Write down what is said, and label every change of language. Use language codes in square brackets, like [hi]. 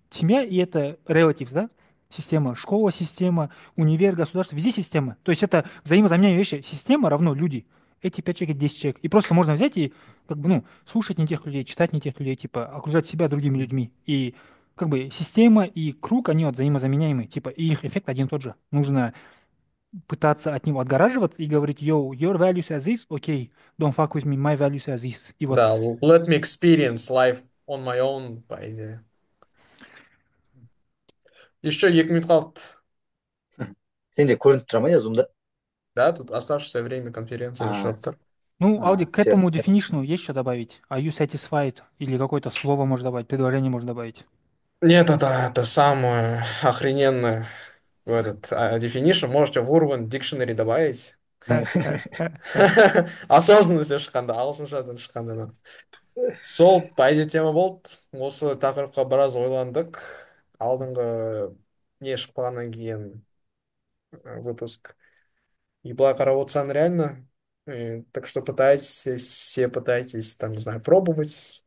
[ru] Семья, и это relatives, да? Система, школа, система, универ, государство, везде система. То есть это взаимозаменяемые вещи. Система равно люди. Эти 5 человек, это 10 человек. И просто можно взять и, как бы, ну, слушать не тех людей, читать не тех людей, типа, окружать себя другими людьми. И как бы система и круг, они вот взаимозаменяемы, типа, и их эффект один и тот же. Нужно пытаться от него отгораживаться и говорить, [en] yo, your values are this, okay, don't fuck with me, my values are this. [ru] И вот, да, [en] let me experience life on my own, [ru] по идее. Еще [kk] 2 минут қалды. Сенде көрініп тұра ма зумда? [ru] Да, тут оставшееся время конференции еще тұр. ну, Ауди, к Все. этому definition есть что добавить? [en] Are you satisfied? [ru] Или какое-то слово можно добавить, предложение можно добавить? Нет, это самое охрененное в этот definition. Можете в Urban Dictionary добавить. [kk] Осознанность шыққанда, ағылшынша шыққанда. Сол пайда тема болды. Осы тақырыпқа біраз ойландық. Алдыңғы не шықпағаннан кейін выпуск. И былай қарап отырсаң реально. [ru] Так что пытайтесь, все пытайтесь, там, не знаю, пробовать.